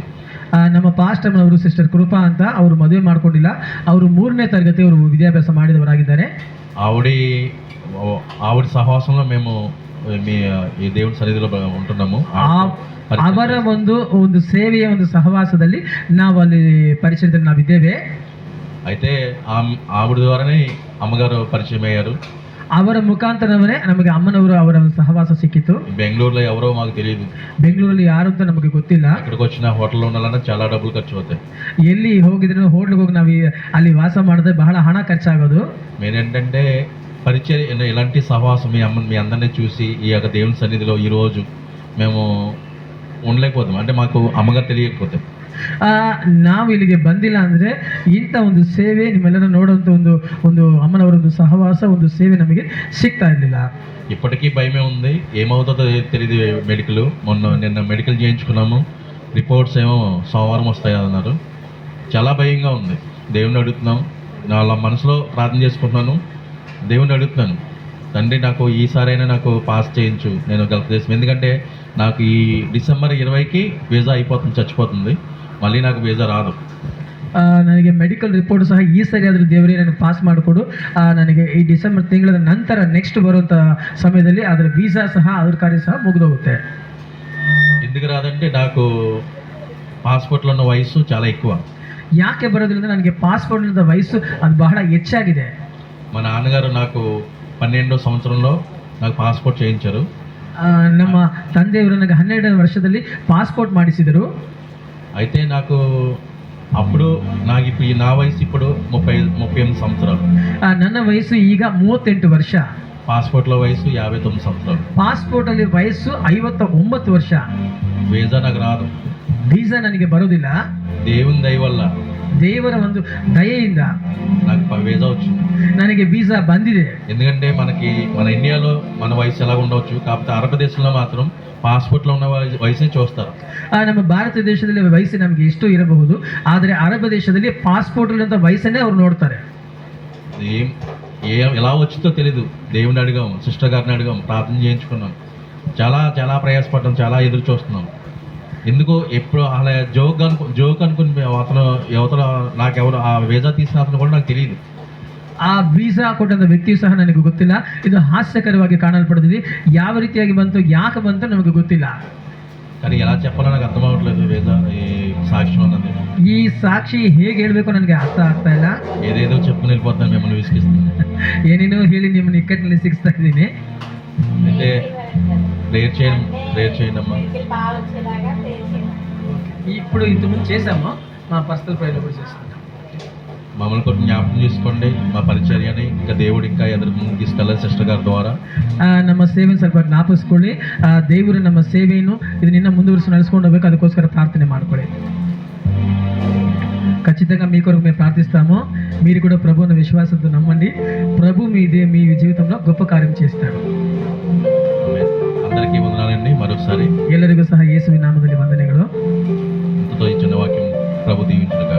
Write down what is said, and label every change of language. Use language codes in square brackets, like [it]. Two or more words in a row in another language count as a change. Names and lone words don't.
[kn] ನಮ್ಮ ಪಾಸ್ಟರ್ ಅವರು ಸಿಸ್ಟರ್ ಕೃಪಾ ಅಂತ, ಅವರು ಮದುವೆ ಮಾಡ್ಕೊಂಡಿಲ್ಲ, ಅವರು 3ನೇ ತರಗತಿ ಅವರು ವಿದ್ಯಾಭ್ಯಾಸ ಮಾಡಿದವರಾಗಿದ್ದಾರೆ. [te] ఆవిడ సహవాసంలో మేము ఈ దేవుని సన్నిధిలో ఉంటున్నాము. [kn] ಅವರ ಒಂದು ಸೇವೆಯ ಒಂದು ಸಹವಾಸದಲ್ಲಿ ನಾವು ಅಲ್ಲಿ ಪರಿಚಯದಲ್ಲಿ ನಾವಿದ್ದೇವೆ. [te] అయితే ఆవిడ ద్వారానే అమ్మగారు పరిచయం అయ్యారు. [kn] ಅವರ ಮುಖಾಂತರವೇ ನಮಗೆ ಅಮ್ಮನವರು ಅವರ ಒಂದು ಸಹವಾಸ ಸಿಕ್ಕಿತು. [te] బెంగళూరులో ఎవరో మాకు తెలియదు, [kn] ಬೆಂಗಳೂರಲ್ಲಿ ಯಾರು ಅಂತ ನಮಗೆ ಗೊತ್ತಿಲ್ಲ. [te] ఇక్కడికి వచ్చిన హోటల్లో ఉండాలన్నా చాలా డబ్బులు ఖర్చు అవుతాయి. [kn] ಎಲ್ಲಿ ಹೋಗಿದ್ರು ಹೋಟ್ಲಿಗೆ ಹೋಗಿ ನಾವು ಅಲ್ಲಿ ವಾಸ ಮಾಡಿದ್ರೆ ಬಹಳ ಹಣ ఖర్చాಗೋದು. [te] ఏంటంటే పరిచయం, ఇలాంటి సహవాసం మీ అందరినీ చూసి ఈ యొక్క దేవుని సన్నిధిలో ఈరోజు మేము ఉండలేకపోతాం. అంటే మాకు అమ్మగారు తెలియకపోతే [kn] ನಾವು ಇಲ್ಲಿಗೆ ಬಂದಿಲ್ಲ ಅಂದರೆ ಇಂಥ ಒಂದು ಸೇವೆ ನಿಮ್ಮೆಲ್ಲರೂ ನೋಡುವಂಥ ಒಂದು ಅಮ್ಮನವರ ಒಂದು ಸಹವಾಸ, ಒಂದು ಸೇವೆ ನಮಗೆ ಸಿಗ್ತಾ ಇರಲಿಲ್ಲ. [te] ఇప్పటికీ భయమే ఉంది, ఏమవుతుందో తెలియదు. నిన్న మెడికల్ చేయించుకున్నాము, రిపోర్ట్స్ ఏమో సోమవారం వస్తాయి అన్నారు. చాలా భయంగా ఉంది. దేవుని అడుగుతున్నాం, నా మనసులో ప్రార్థన చేసుకుంటున్నాను, దేవుని అడుగుతున్నాను, తండ్రి నాకు ఈసారైనా నాకు పాస్ చేయించు, నేను గల్ఫ్ దేశం. ఎందుకంటే నాకు ఈ డిసెంబర్ 20కి వీసా అయిపోతుంది, చచ్చిపోతుంది, మళ్ళీ నాకు వీసా రాదు. [kn] ನನಗೆ [en] medical report [kn] ಸಹ ಈ ಸರಿ ಆದರೂ ದೇವರೇ ನನಗೆ ಪಾಸ್ ಮಾಡಿಕೊಡು, ನನಗೆ ಈ ಡಿಸೆಂಬರ್ ತಿಂಗಳ ನಂತರ ನೆಕ್ಸ್ಟ್ ಬರುವಂಥ ಸಮಯದಲ್ಲಿ ಅದರ ವೀಸಾ ಸಹ ಅದರ ಕಾರ್ಯ ಸಹ ಮುಗಿದೋಗುತ್ತೆ. [te] ఎందుకు రాదంటే నాకు పాస్పోర్ట్లో ఉన్న వయసు చాలా ఎక్కువ. [kn] ಯಾಕೆ ಬರೋದ್ರಿಂದ ನನಗೆ ಪಾಸ್ಪೋರ್ಟ್ನ ವಯಸ್ಸು ಅದು ಬಹಳ ಹೆಚ್ಚಾಗಿದೆ. [te] మా నాన్నగారు నాకు 12వ సంవత్సరంలో నాకు పాస్పోర్ట్ చేయించారు. [kn] ನಮ್ಮ ತಂದೆಯವರು ನನಗೆ 12ನೇ ವರ್ಷದಲ್ಲಿ ಪಾಸ್ಪೋರ್ಟ್ ಮಾಡಿಸಿದರು. [te] అయితే నాకు అప్పుడు నా వయసు ఇప్పుడు 38 సంవత్సరాలు. [kn] ನನ್ನ ವಯಸ್ಸು ಈಗ 38 ವರ್ಷ. [te] పాస్పోర్ట్లో వయసు 59 సంవత్సరాలు. [kn] ಪಾಸ್ಪೋರ್ಟಲ್ಲಿ ವಯಸ್ಸು 59 ವರ್ಷ. [te] వీసా నాకు రాదు. [kn] ವೀಸಾ ನನಗೆ ಬರೋದಿಲ್ಲ. [te] దేవుని దయ వల్ల, [kn] ದೇವರ ಒಂದು ದಯೆಯಿಂದ [te] నాకు వీసా వచ్చింది. [kn] ನನಗೆ ವೀಸಾ ಬಂದಿದೆ. [te] ఎందుకంటే మన ఇండియాలో మన వయసు ఎలా ఉండవచ్చు, కాకపోతే అరబ్ దేశంలో మాత్రం పాస్పోర్ట్లో ఉన్న వయసుని చూస్తారు. [kn] ನಮ್ಮ ಭಾರತ ದೇಶದಲ್ಲಿ ವಯಸ್ಸು ನಮಗೆ ಎಷ್ಟು ಇರಬಹುದು, ಆದರೆ ಅರಬ್ ದೇಶದಲ್ಲಿ ಪಾಸ್ಪೋರ್ಟ್ ವಯಸ್ಸನ್ನೇ ಅವ್ರು ನೋಡ್ತಾರೆ. [te] ఎలా వచ్చిందో తెలీదు. దేవుని అడిగాం, సిస్టర్ గారిని అడిగాం, ప్రార్థన చేయించుకున్నాం, చాలా చాలా ప్రయాసపడ్డాం, చాలా ఎదురు చూస్తున్నాం. ఎందుకో ఎప్పుడు అలా జోక్ అనుకుని అతను యువతలో నాకెవరు ఆ వీసా తీసిన అతను కూడా నాకు తెలియదు. [kn] ಆ ವೀಸಾ ಕೊಟ್ಟಂತ ವ್ಯಕ್ತಿಯು ಸಹ ನನಗೆ ಗೊತ್ತಿಲ್ಲ. ಇದು ಹಾಸ್ಯಕರವಾಗಿ ಕಾಣಲ್ಪಡ್ತಿದೆ. ಯಾವ ರೀತಿಯಾಗಿ ಬಂತು, ಯಾಕೆ ಬಂತು ನಮಗೆ ಗೊತ್ತಿಲ್ಲ. [te] కానీ ఎలా చెప్పాలో నాకు అర్థం అవ్వట్లేదు వేద ఈ సాక్ష్యం అన్నది. [kn] ಈ ಸಾಕ್ಷಿ ಹೇಗೆ ಹೇಳ್ಬೇಕು ನನಗೆ ಅರ್ಥ ಆಗ್ತಾ ಇಲ್ಲ. [te] ఏదేదో చెప్పుకుని వెళ్ళిపోతాను, మిమ్మల్ని విసిగిస్తున్నాను. [kn] ಏನೇನೋ ಹೇಳಿ ನಿಮ್ಮನ್ನು ಇಕ್ಕಟ್ಟಿನಲ್ಲಿ ಸಿಗಿಸ್ತಾ ಇದ್ದೀನಿ. [te] అయితే ప్రేయర్ చేయండి అమ్మా. ఇప్పుడు ఇంతకుముందు చేసాము, మా [en] personal prayer [te] కూడా చేస్తాం. మమ్మల్ని కొంచెం జ్ఞాపకం చేసుకోండి, మా పరిచర్యని ఇంకా దేవుడు ఇంకా ఎదురు ముందుకు తీసుకెళ్ళాలి సిస్టర్ గారి ద్వారా. [kn] ನಮ್ಮ ಸೇವೆಯನ್ನು ಸ್ವಲ್ಪ ಜ್ಞಾಪಿಸ್ಕೊಳ್ಳಿ. ದೇವರು ನಮ್ಮ ಸೇವೆಯನ್ನು ಇದು ನಿನ್ನ ಮುಂದುವರಿಸಿ ನಡೆಸ್ಕೊಂಡು ಹೋಗ್ಬೇಕು. ಅದಕ್ಕೋಸ್ಕರ ಪ್ರಾರ್ಥನೆ ಮಾಡ್ಕೊಳ್ಳಿ. [te] ఖచ్చితంగా మీ కొరకు మేము ప్రార్థిస్తాము. మీరు కూడా ప్రభువుని విశ్వాసంతో నమ్మండి. ప్రభు మీ జీవితంలో గొప్ప కార్యం చేస్తాడు. అందరికీ వందనాలండి. మరోసారి [kn] ಎಲ್ಲರಿಗೂ ಸಹ ಯೇಸುವಿನ ನಾಮದಲ್ಲಿ ವಂದನೆಗಳು. [te] ఇంతతో ఇచ్చిన వాక్యం ప్రభు దీవించునుగాక.